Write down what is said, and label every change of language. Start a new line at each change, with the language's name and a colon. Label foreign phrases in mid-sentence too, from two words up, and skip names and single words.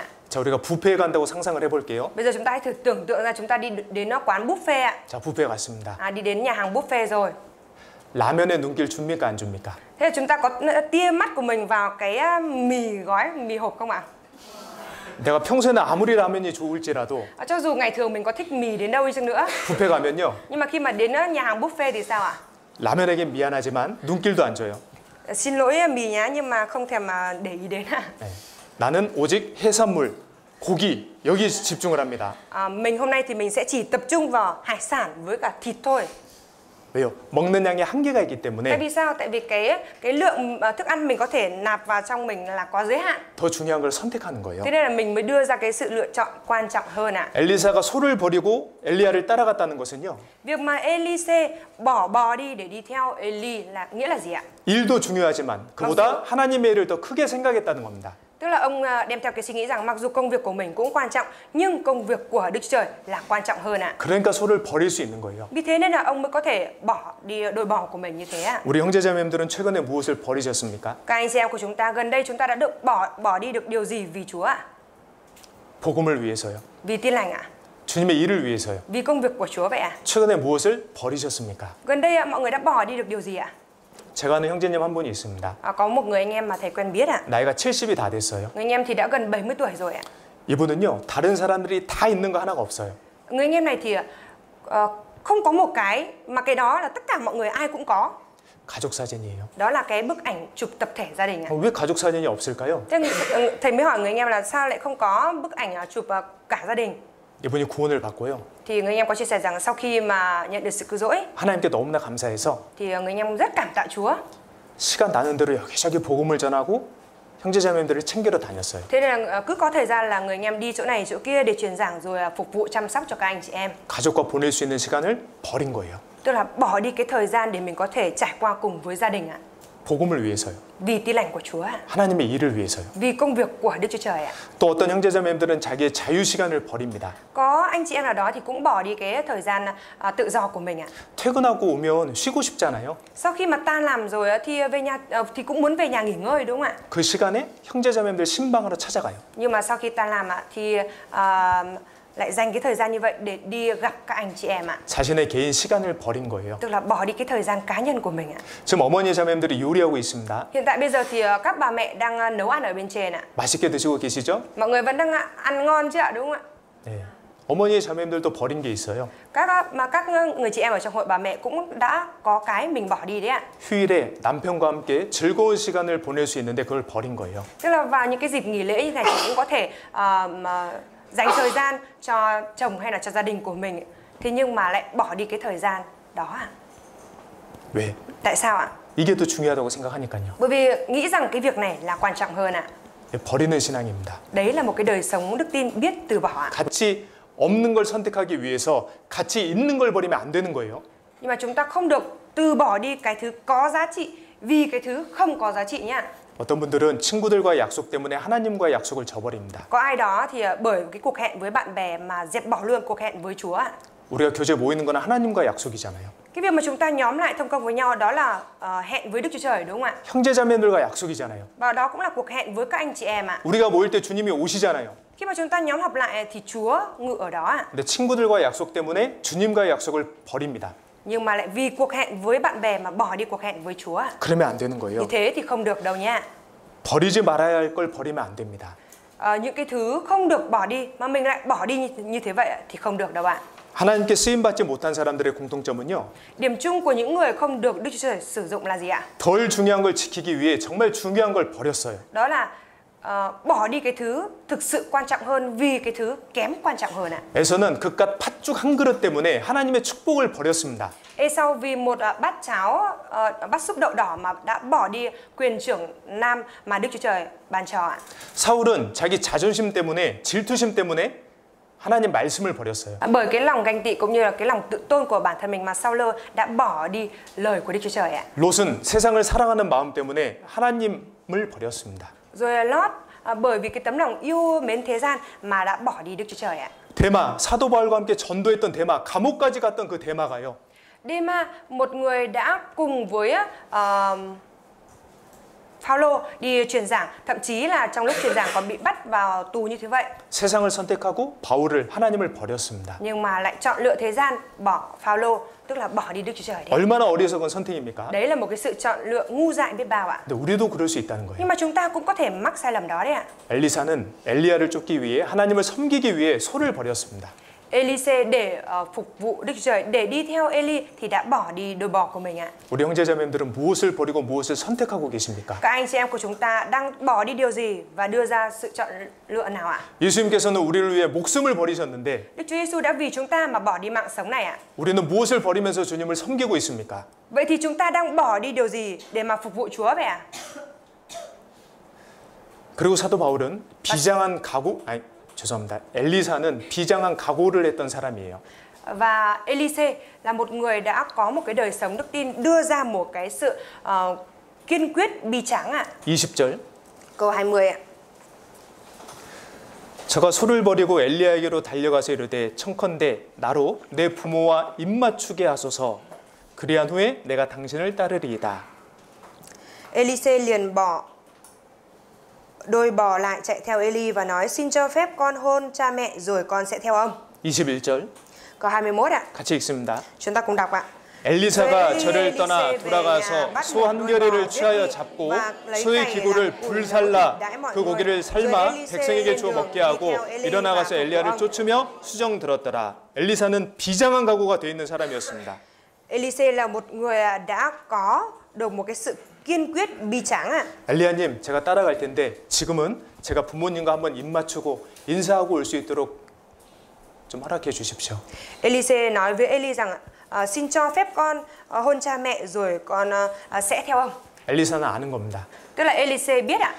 Korean: 자, 우리가 뷔페에 간다고 상상을 해볼게요.
Vietnamese: Bây giờ chúng ta hãy thử tưởng tượng ra chúng ta đi đến quán buffet ạ.
Korean: 자, 뷔페에 갔습니다.
Vietnamese: Đi đến nhà hàng buffet rồi.
Korean: 라면에 눈길 줍니까 안 줍니까?
Vietnamese: Thế là chúng ta có tia mắt của mình vào cái mì hộp không ạ?
Korean: 내가 평소에는 아무리 라면이 좋을지라도
Vietnamese: Cho dù ngày thường mình có thích mì đến đâu đi chăng nữa,
Korean: 뷔페 가면요.
Vietnamese: nhưng mà khi mà đến nhà hàng buffet thì sao ạ?
Korean: 라면에겐 미안하지만 눈길도 안 줘요.
Vietnamese: Xin lỗi mì nhá, nhưng mà không thèm mà để ý đến ạ.
Korean: 네. 나는 오직 해산물, 고기 여기 집중을 합니다.
Vietnamese: Mình hôm nay thì mình sẽ chỉ tập trung vào hải sản với cả thịt thôi.
Korean: 왜요? 먹는 양이 한계가 있기
Vietnamese: Tại
Korean: 때문에
Vietnamese: vì sao? Tại vì cái lượng thức ăn mình có thể nạp vào trong mình là có giới hạn.
Korean: 더 중요한 걸 선택하는 거예요.
Vietnamese: Thế nên là mình mới đưa ra cái sự lựa chọn quan trọng hơn ạ.
Korean: 엘리사가 소를 버리고 엘리야를 따라갔다는 것은요.
Vietnamese: Việc mà Elise bỏ bò đi để đi theo Eli là nghĩa là gì ạ?
Korean: 일도 중요하지만 그보다 하나님의 일을 더 크게 생각했다는 겁니다.
Vietnamese: Tức là ông đem theo cái suy nghĩ rằng mặc dù công việc của mình cũng quan trọng nhưng công việc của Đức Chúa Trời là quan trọng hơn ạ.
Korean: 그러니까 소를 버릴 수 있는 거예요.
Vietnamese: Vì thế nên là ông mới có thể bỏ đi đôi bò của mình như thế ạ.
Korean: 우리 형제자매님들은 최근에 무엇을 버리셨습니까?
Vietnamese: Các anh chị em của chúng ta gần đây chúng ta đã được bỏ đi được điều gì vì Chúa ạ?
Korean: 복음을 위해서요.
Vietnamese: Vì tin lành ạ?
Korean: 주님의 일을 위해서요.
Vietnamese: Vì công việc của Chúa vậy ạ?
Korean: 최근에 무엇을 버리셨습니까?
Vietnamese: Gần đây mọi người đã bỏ đi được điều gì ạ?
Korean: 제가 아는 형제님 한 분이 있습니다.
Vietnamese: Có một người anh em mà thầy quen biết ạ.
Korean: 나이가 70이 다 됐어요.
Vietnamese: Người anh em thì đã gần 70 tuổi rồi ạ.
Korean: 이분은요, 다른 사람들이 다 있는 거 하나가 없어요.
Vietnamese: Người anh em này thì không có một cái mà cái đó là tất cả mọi người ai cũng có.
Korean: 가족 사진이에요.
Vietnamese: Đó là cái bức ảnh chụp tập thể gia đình ạ.
Korean: 왜 가족 사진이 없을까요?
Vietnamese: Thế thầy mới hỏi người anh em là sao lại không có bức ảnh chụp cả gia đình?
Korean: 이분이 구원을 받고요.
Vietnamese: Thì người anh em có chia sẻ rằng sau khi mà nhận được sự cứu rỗi
Korean: 하나님께 너무나 감사해서
Vietnamese: thì người anh em rất cảm tạ Chúa.
Korean: 시간 나는 대로 여기저기 복음을 전하고 형제자매님들을 챙기러 다녔어요.
Vietnamese: Thế nên là cứ có thời gian là người anh em đi chỗ này chỗ kia để truyền giảng rồi phục vụ chăm sóc cho các anh chị em.
Korean: 가족과 보낼 수 있는 시간을 버린 거예요.
Vietnamese: Tức là bỏ đi cái thời gian để mình có thể trải qua cùng với gia đình ạ.
Korean: 복음을 위해서요.
Vietnamese: Vì tin lành của Chúa ạ.
Korean: 하나님의 일을 위해서요.
Vietnamese: Vì công việc của Đức Chúa Trời ạ.
Korean: 또 어떤 형제자매님들은 자기의 자유 시간을 버립니다.
Vietnamese: Có anh chị em nào đó thì cũng bỏ đi cái thời gian tự do của mình ạ.
Korean: 퇴근하고 오면 쉬고 싶잖아요.
Vietnamese: Sau khi mà tan làm rồi thì về nhà thì cũng muốn về nhà nghỉ ngơi đúng không ạ?
Korean: 그 시간에 형제자매님들 신방으로 찾아가요.
Vietnamese: Nhưng mà sau khi tan làm thì lại dành cái thời gian như vậy để đi gặp các anh chị em ạ.
Korean: 자신의 개인 시간을 버린 거예요.
Vietnamese: Tức là bỏ đi cái thời gian cá nhân của mình ạ.
Korean: 지금 어머니 자매님들이 요리하고 있습니다.
Vietnamese: Hiện tại bây giờ thì các bà mẹ đang nấu ăn ở bên trên ạ.
Korean: 맛있게 드시고 계시죠?
Vietnamese: Mọi người vẫn đang ăn ngon chứ ạ, đúng không ạ?
Korean: 네. 어머니 자매님들도 버린 게 있어요.
Vietnamese: Các người chị em ở trong hội bà mẹ cũng đã có cái mình bỏ đi đấy ạ.
Korean: 휴일에 남편과 함께 즐거운 시간을 보낼 수 있는데 그걸 버린 거예요.
Vietnamese: Tức là vào những cái dịp nghỉ lễ như này thì cũng có thể dành thời gian cho chồng hay là cho gia đình của mình. Thế nhưng mà lại bỏ đi cái thời gian đó ạ.
Korean: 왜?
Vietnamese: Tại sao ạ?
Korean: 이게 더 중요하다고 생각하니까요.
Vietnamese: Bởi vì nghĩ rằng cái việc này là quan trọng hơn ạ.
Korean: 버리는 신앙입니다.
Vietnamese: Đấy là một cái đời sống đức tin biết từ bỏ ạ.
Korean: 같이 없는 걸 선택하기 위해서 같이 있는 걸 버리면 안 되는 거예요.
Vietnamese: Nhưng mà chúng ta không được từ bỏ đi cái thứ có giá trị vì cái thứ không có giá trị nhá.
Korean: 어떤 분들은 친구들과의 약속 때문에 하나님과의 약속을 저버립니다.
Vietnamese: Có ai đó thì bởi cái cuộc hẹn với bạn bè mà dẹp bỏ luôn cuộc hẹn với Chúa ạ.
Korean: 우리가 교제 모이는 건 하나님과의 약속이잖아요.
Vietnamese: Cái việc mà chúng ta nhóm lại thông công với nhau đó là hẹn với Đức Chúa Trời đúng không ạ?
Korean: 형제자매들과 약속이잖아요.
Vietnamese: Và đó cũng là cuộc hẹn với các anh chị em ạ.
Korean: 우리가 모일 때 주님이 오시잖아요.
Vietnamese: Khi mà chúng ta nhóm họp lại thì Chúa ngự ở đó ạ.
Korean: 근데 친구들과의 약속 때문에 주님과의 약속을 버립니다.
Vietnamese: Nhưng mà lại vì cuộc hẹn với bạn bè mà bỏ đi cuộc hẹn với Chúa ạ.
Korean: 그러면 안 되는
Vietnamese: Như
Korean: 거예요.
Vietnamese: thế thì không được đâu nha.
Korean: 버리지 말아야 할 걸 버리면 안 됩니다.
Vietnamese: Những cái thứ không được bỏ đi mà mình lại bỏ đi như thế vậy thì không được đâu ạ.
Korean: 하나님께 쓰임 받지 못한 사람들의 공통점은요.
Vietnamese: Điểm chung của những người không được Đức Chúa Trời sử dụng là gì ạ?
Korean: 덜 중요한 걸 지키기 위해 정말 중요한 걸 버렸어요.
Vietnamese: Đó là bỏ đi cái thứ thực sự quan trọng hơn vì cái thứ kém quan trọng hơn ạ.
Korean: 에서는 그깟 팥죽 한 그릇 때문에 하나님의 축복을 버렸습니다.
Vietnamese: Esau vì một bát cháo, bát súp đậu đỏ mà đã bỏ đi quyền trưởng nam mà Đức Chúa Trời ban cho ạ.
Korean: 사울은 자기 자존심 때문에 질투심 때문에 하나님 말씀을 버렸어요.
Vietnamese: Bởi cái lòng ganh tị cũng như là cái lòng tự tôn của bản thân mình mà Saul đã bỏ đi lời của Đức Chúa Trời ạ.
Korean: 롯은 세상을 사랑하는 마음 때문에 하나님을 버렸습니다.
Vietnamese: Rồi Lót bởi vì cái tấm lòng yêu mến thế gian mà đã bỏ đi Đức Chúa Trời ạ.
Korean: 데마, 사도 바울과 함께 전도했던 데마, 감옥까지 갔던 그 데마가요.
Vietnamese: Dema, một người đã cùng với Phaolô đi truyền giảng, thậm chí là trong lúc truyền giảng còn bị bắt vào tù như thế vậy.
Korean: 세상을 선택하고 바울을 하나님을 버렸습니다.
Vietnamese: Nhưng mà lại chọn lựa thế gian, bỏ Phaolô, tức là bỏ đi Đức Chúa Trời đấy.
Korean: 얼마나 어리석은 선택입니까?
Vietnamese: Đấy là một cái sự chọn lựa ngu dại biết bao ạ.
Korean: 근데 우리도 그럴 수 있다는 거예요.
Vietnamese: Nhưng mà chúng ta cũng có thể mắc sai lầm đó đấy ạ.
Korean: 엘리사는 엘리야를 쫓기 위해 하나님을 섬기기 위해 소를 버렸습니다.
Vietnamese: Elise để phục vụ Đức Chúa Trời, để đi theo Eli thì đã bỏ đi đôi bò của mình ạ.
Korean: 우리 형제자매님들은 무엇을 버리고 무엇을 선택하고 계십니까?
Vietnamese: Các anh chị em của chúng ta đang bỏ đi điều gì và đưa ra sự chọn lựa nào ạ?
Korean: 예수님께서는 우리를 위해 목숨을 버리셨는데
Vietnamese: Đức Chúa Giêsu đã vì chúng ta mà bỏ đi mạng sống này ạ.
Korean: 우리는 무엇을 버리면서 주님을 섬기고 있습니까?
Vietnamese: Vậy thì chúng ta đang bỏ đi điều gì để mà phục vụ Chúa vậy ạ?
Korean: 그리고 사도 바울은 비장한 각오, 아니 죄송합니다. 엘리사는 비장한 각오를 했던 사람이에요.
Vietnamese: Và Elise là một người đã có một cái đời sống đức tin, đưa ra một cái sự kiên quyết bi tráng ạ.
Korean: 20절.
Vietnamese: Câu 20 ạ.
Korean: 저가 소를 버리고 엘리야에게로 달려가서 이르되 청컨대 나로 내 부모와 입맞추게 하소서. 그리한 후에 내가 당신을 따르리이다.
Vietnamese: Elise liền bỏ đôi bò lại chạy theo Eli và nói xin cho phép con hôn cha mẹ rồi con sẽ theo ông.
Korean: 21절.
Vietnamese: Câu 21 ạ.
Korean: 같이 읽습니다.
Vietnamese: Chúng ta cùng đọc ạ.
Korean: 엘리사가 저를 떠나 돌아가서 소 한 겨리를 취하여 잡고 소의 기구를 불살라 그 고기를 삶아 백성에게 주어 먹게 하고 일어나가서 엘리야를 쫓으며 수정 들었더라. 엘리사는 비장한 각오가 되어 있는 사람이었습니다.
Vietnamese: Elise là một người đã có được một cái sự kiên quyết bi tráng ạ.
Korean: 엘리야님, 제가 따라갈 텐데 지금은 제가 부모님과 한번 입 맞추고 인사하고 올 수 있도록 좀 허락해 주십시오.
Vietnamese: Elise nói với Eli rằng xin cho phép con hôn cha mẹ rồi con sẽ theo ông.
Korean: 엘리사는 아는 겁니다.
Vietnamese: Tức là Elise biết ạ.